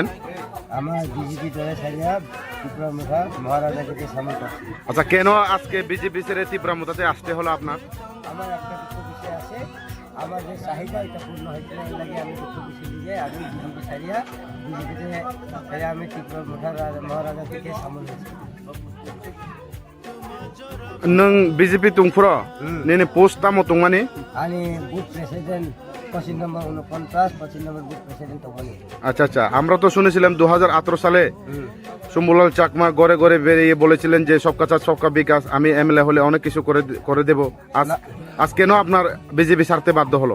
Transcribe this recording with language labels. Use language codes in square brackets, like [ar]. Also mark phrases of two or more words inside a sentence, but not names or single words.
[bn] আমার বিজেপি দলে ছাড়িয়া ত্রিপুরা মোতা মহারাজাকে সামিল করছি। আচ্ছা, কেন আজকে বিজেপি ছেড়ে ত্রিপুরা মোতাতে আসতে হলো আপনার? আমার একটা দুঃখ বিষয় আছে, আমার যে চাহিদা এটা পূর্ণ হয়েছে না, এর লাগে আমি দুঃখ বিষয় দিয়ে আমি বিজেপি ছাড়িয়া আমি ত্রিপুরা মোতা মহারাজা থেকে সামিল হয়েছি। [trp] नों बिजेपि तुंफ्र नेने पोस्ट तामो तुंगमानि [bn] आनी [en] booth president [bn] 25 নম্বর 49 25 নম্বর [en] booth president [bn] তখনই। আচ্ছা আচ্ছা, আমরা তো শুনেছিলাম 2018 সালে শম্ভুলাল চাকমা ঘরে ঘরে বেরিয়ে বলেছিলেন যে [hi] सबका साथ सबका विकास, [bn] আমি এমএলএ হলে অনেক কিছু করে দেব। আজ কেন আপনার বিজেপি ছাড়তে বাধ্য হলো?